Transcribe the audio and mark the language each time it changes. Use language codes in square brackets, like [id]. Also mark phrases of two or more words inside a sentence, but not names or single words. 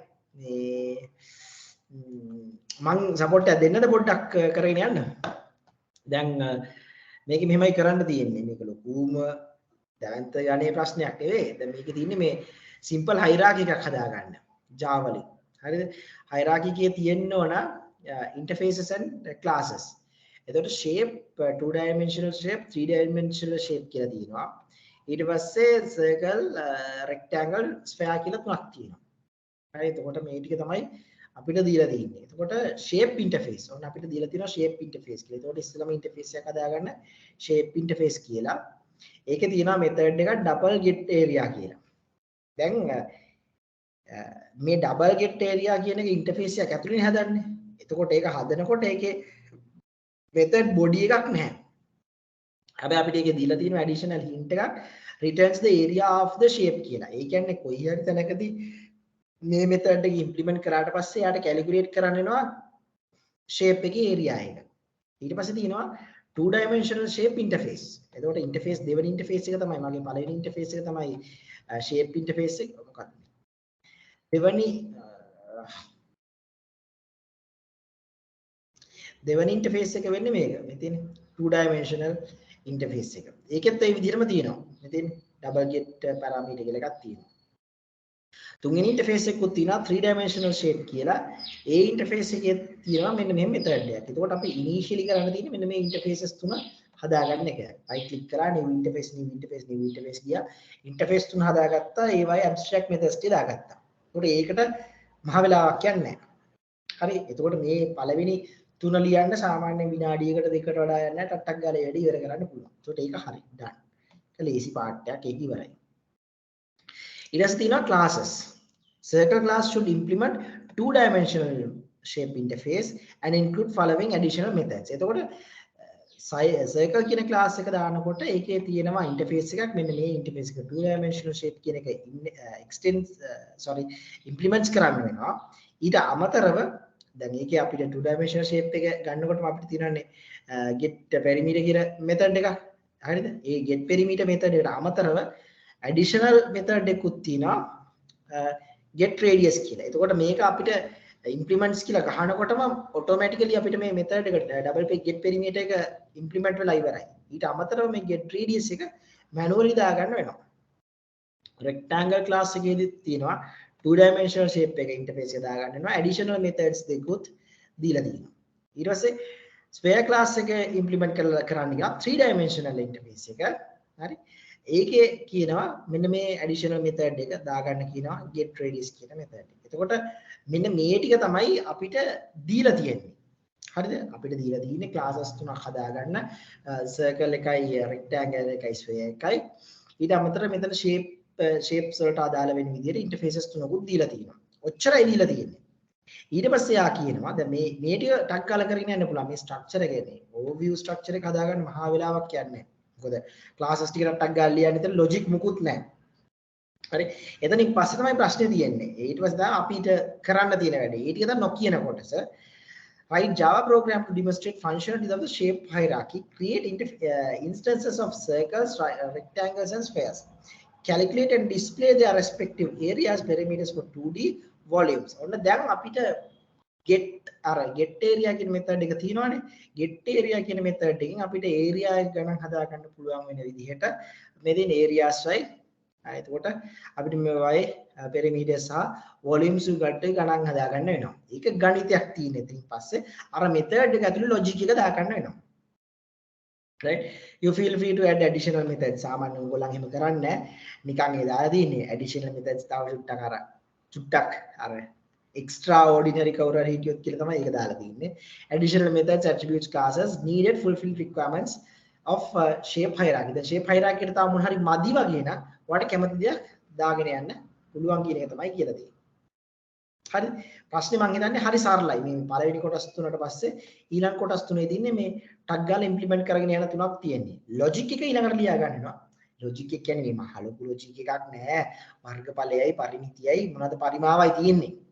[si] මේ මං සපෝට් එකක් දෙන්නද පොඩ්ඩක් කරගෙන යන්න. දැන් මේක මෙහෙමයි කරන්න තියෙන්නේ. මේක ලොකුම දැවන්ත යන්නේ ප්‍රශ්නයක් නෙවෙයි. දැන් මේකේ තියෙන්නේ මේ [en] simple hierarchy [si] එකක් හදාගන්න. Java වලින්. හරිද? හයිරාකි එකේ තියෙන්න ඕන [en] interfaces and classes. [si] එතකොට [en] shape 2 dimensional shape 3 dimensional shape [si] කියලා තියෙනවා. ඊට පස්සේ [en] circle rectangle sphere [si] කියලා තුනක් තියෙනවා. හරි එතකොට මේ ටික තමයි අපිට දීලා තියෙන්නේ. එතකොට [en] shape interface. [si] ඔන්න අපිට දීලා තියෙනවා [en] shape interface [si] කියලා. එතකොට ඉස්සෙල්ලාම interface එකක් හදාගන්න [en] shape interface [si] කියලා. ඒකේ තියෙනවා method එකක් [en] double get area [si] කියලා. දැන් මේ [en] double get area [si] කියන එක interface එකක් ඇතුළේ හදන්නේ. එතකොට ඒක හදනකොට ඒකේ [en] method body [si] එකක් නැහැ. හැබැයි අපිට ඒකේ දීලා තියෙන [en] additional hint [si] එකක් [en] returns the area of the shape [si] කියලා. ඒ කියන්නේ කොයි හරි තැනකදී මේ method එක implement කරාට පස්සේ යාට calculate කරන්න වෙනවා shape එකේ area එක. ඊට පස්සේ තියෙනවා [en] 2 dimensional shape interface. [si] එතකොට interface දෙවෙනි interface එක තමයි මගේ පළවෙනි interface එක තමයි [en] shape interface [si] එක. මොකක්ද? දෙවෙනි interface එක වෙන්නේ මේක. මෙතන [en] 2 dimensional interface [si] එක. ඒකෙත් ඒ විදිහටම තියෙනවා. මෙතන [en] double get parameter [si] කියලා එකක් තියෙනවා. තුන්වෙනි interface එකකුත් තියෙනවා [en] 3 dimensional shape [si] කියලා. ඒ interface එකේ තියෙනවා මෙන්න මෙහෙම method එකක්. එතකොට අපි initially කරන්න තියෙන්නේ මෙන්න මේ interfaces තුන හදාගන්න එක. [en] right click [si] කරා [en] new interface [si] ගියා. interface තුන හදාගත්තා. ඒවයි [en] abstract methods [si] ටික දාගත්තා. එතකොට ඒකට මහ වෙලාවක් යන්නේ නැහැ. හරි. එතකොට මේ පළවෙනි තුන ලියන්න සාමාන්‍ය විනාඩියකට දෙකකට වඩා යන්නේ නැහැ. ටට්ටක් ගාලා වැඩි ඉවර කරන්න පුළුවන්. එතකොට ඒක හරි. done. ඒක ලේසි පාර්ට් එකක්. ඒක ඉවරයි. ඊට පස්සේ තියෙනවා classes. [en] Circle class should implement 2 dimensional shape interface and include following additional methods. [si] එතකොට circle කියන class එක දානකොට ඒකේ තියෙනවා interface එකක්. මෙන්න මේ interface එක [en] 2 dimensional shape [si] කියන එක implements කරන්න වෙනවා. ඊට අමතරව දැන් ඒකේ අපිට [en] 2 dimensional shape [si] එක ගන්නකොටම අපිට තියෙනනේ [en] get perimeter [si] කියන method එකක්. හරිද? ඒ [en] get perimeter method [si] එකට අමතරව [en] additional method [si] එකකුත් තියෙනවා [en] get radius [si] කියලා. එතකොට මේක අපිට implements කියලා ගහනකොටම automatically අපිට මේ method එක [en] double get perimeter [si] එක implement වෙලා ඉවරයි. ඊට අමතරව මේ [en] get radius [si] එක manually දාගන්න වෙනවා. [en] rectangle class [si] එකේදී තියෙනවා [en] 2 dimensional shape [si] එක interface එක දාගන්න වෙනවා. [en] additional methods [si] දෙකුත් දීලා තියෙනවා. ඊට පස්සේ [en] sphere class [si] එක implement කරන්න ගියා [en] 3 dimensional interface [si] එක. හරි. ඒකේ කියනවා මෙන්න මේ [en] additional method [si] එක දාගන්න කියනවා [en] get radius [si] කියන method එක. එතකොට මෙන්න මේ ටික තමයි අපිට දීලා තියෙන්නේ. හරිද? අපිට දීලා තියෙන්නේ classes තුනක් හදාගන්න circle එකයි rectangle එකයි sphere එකයි. ඊට අමතරව මෙතන [en] shape shapes [si] වලට අදාළ වෙන විදිහට interfaces තුනකුත් දීලා තියෙනවා. ඔච්චරයි දීලා තියෙන්නේ. ඊට පස්සේ යා කියනවා දැන් මේ ටික ටක් කාලා කරගෙන යන්න පුළුවන් මේ ස්ට්‍රක්චර් එක නේ [en] overview structure [si] එක හදාගන්න මහා වෙලාවක් යන්නේ මොකද ක්ලාසස් ටික ටක් ගාලා ලියන්න ඉතින් ලොජික් මුකුත් නැහැ හරි එතනින් පස්සේ තමයි ප්‍රශ්නේ තියෙන්නේ ඊට පස්සේ තමයි අපිට කරන්න තියෙන වැඩේ ඒ ටික තමයි නොකියන කොටස [en] write Java program to demonstrate functionality of the shape hierarchy create instances of circles rectangles and spheres calculate and display their respective areas perimeters for 2D volumes [si] ඔන්න දැන් අපිට [en] get area [si] කියන method එක තියෙනවානේ [en] get area [si] කියන method එකෙන් අපිට area එක ගණන් හදා ගන්න පුළුවන් වෙන විදිහට මෙතන areas වයි එතකොට අපිට මේ වයි perimeters සහ volumes ගන්න ගණන් හදා ගන්න වෙනවා ඒක ගණිතයක් තියෙන ඉතින් පස්සේ අර method එක ඇතුලේ logic එක දා ගන්න වෙනවා [en] right you feel free to add additional methods [si] සාමාන්‍යයෙන් ඔයගොල්ලන් එහෙම කරන්නේ නැහැ නිකන් ඒ දාලා තියෙන්නේ [en] additional methods [si] තව චුට්ටක් අර extraordinary කවුරු හරි හිටියොත් කියලා තමයි ඒක දාලා තින්නේ [en] additional methods attributes classes needed fulfill requirements of shape hierarchy [si] දැන් [en] shape hierarchy [si] එකට තාම මොන හරි මදි වගේ නම් ඔයාලට කැමති දෙයක් දාගෙන යන්න පුළුවන් කියන එක තමයි කියලා තියෙන්නේ හරි ප්‍රශ්නේ මම හිතන්නේ හරි සරලයි මේ පළවෙනි කොටස් තුනට පස්සේ ඊළඟ කොටස් තුනේ දින්නේ මේ ටග් ගාලා ඉම්ප්ලිමන්ට් කරගෙන යන තුනක් තියෙන්නේ ලොජික් එක ඊළඟට ලියා ගන්නවා ලොජික් එක කියන්නේ මේ මහ ලොකු ලොජික් එකක් නෑ වර්ගඵලයයි පරිමිතියයි මොනවද පරිමාවයි තියෙන්නේ